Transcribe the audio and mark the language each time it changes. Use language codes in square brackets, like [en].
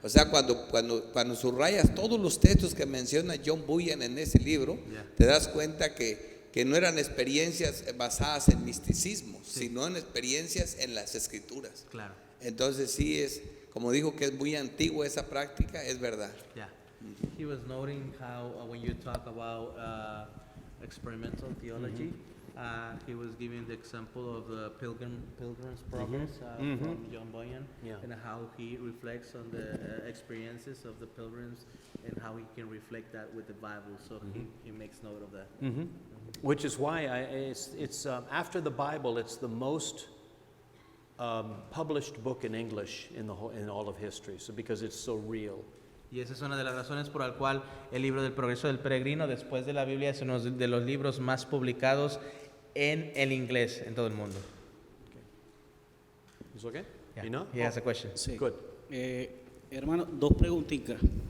[es] O sea, cuando subrayas todos los textos que menciona John Bunyan en ese libro, [en] Yeah. [es] te das cuenta que no eran experiencias basadas en misticismo, sino en experiencias en las escrituras. Claro. Entonces sí es, como dijo que es muy antigua esa práctica, es verdad. [en] Yeah. He was noting how when you talk about experimental theology, he was giving the example of the Pilgrim's Progress from John Bunyan, Yeah. and how he reflects on the experiences of the pilgrims and how he can reflect that with the Bible. So he makes note of that. Which is why it's after the Bible, it's the most published book in English in all of history. So because it's so real. [es] Y esa es una de las razones por la cual el libro del Progreso del Peregrino, después de la Biblia, es uno de los libros más publicados en el inglés en todo el mundo. [en] Is okay? Yeah. You know? He has a question. [es] Sí. [en] Good. [es] Hermano, dos preguntitas.